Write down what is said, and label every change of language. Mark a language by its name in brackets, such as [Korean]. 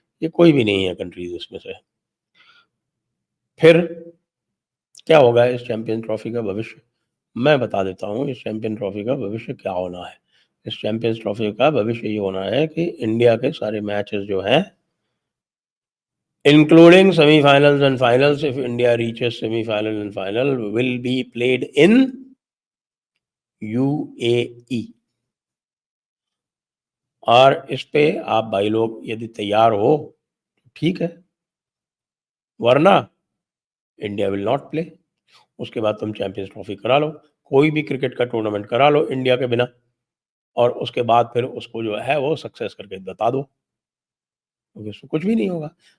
[Hindi] ये कोई भी नहीं है कंट्रीज़ उसमें से। फिर क्या होगा इस चैंपियन ट्रॉफ़ी का भविष्य? मैं बता देता हूँ इस चैंपियन ट्रॉफ़ी का भविष्य क्या होना है। इस चैंपियंस ट्रॉफ़ी का भविष्य ये होना है कि इंडिया के सारे मैचेस जो हैं, [English] including semi-finals and finals. If India reaches semi-final and final, will be played in UAE. [Hindi] और इस पे आप भाई लोग यदि तैयार हो ठीक है, वरना [English] India will not play. [Hindi] उसके बाद तुम चैंपियंस ट्रॉफी करा लो, कोई भी क्रिकेट का टूर्नामेंट करा लो इंडिया के बिना, और उसके बाद फिर उसको जो है वो सक्सेस करके बता दो, क्योंकि उसमें कुछ भी नहीं होगा।